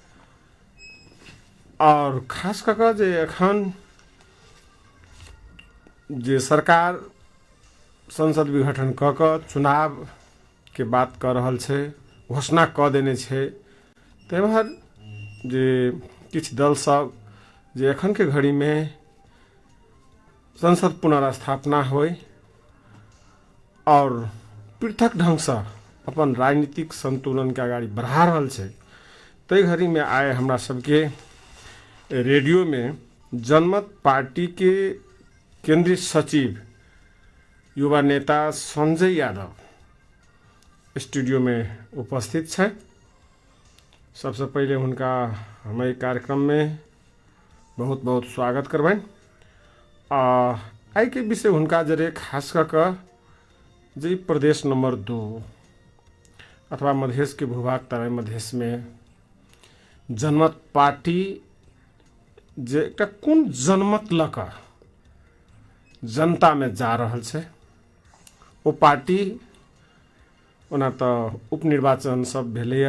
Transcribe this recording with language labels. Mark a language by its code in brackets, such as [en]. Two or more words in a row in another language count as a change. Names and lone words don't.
[mai] और खास करके जे एखन जे सरकार संसद विघटन क के चुनाव के बात कर रहल छै, घोषणा क देने छै, तेमहर जे किछ दल सब जे एखन के घड़ी में संसद पुनर्स्थापना होय और पृथक ढंग से अपन राजनीतिक संतुलन के आगाड़ी बढ़ा रहल छै, तै घड़ी में आए हमरा सबके रेडियो में जनमत पार्टी के केंद्रीय सचिव युवा नेता संजय यादव स्टूडियो में उपस्थित छै। सबसे पहले उनका हमारे कार्यक्रम में बहुत बहुत स्वागत करबैन। आई के विषय उनका जरे खास करके जे प्रदेश नंबर 2 अथवा मधेश के भूभाग तराई मधेश में जनमत पार्टी जे एकटा कोन जनमत लका जनता में जा रहल छै, वो पार्टी ओना तो उपनिर्वाचन सब भेलैया,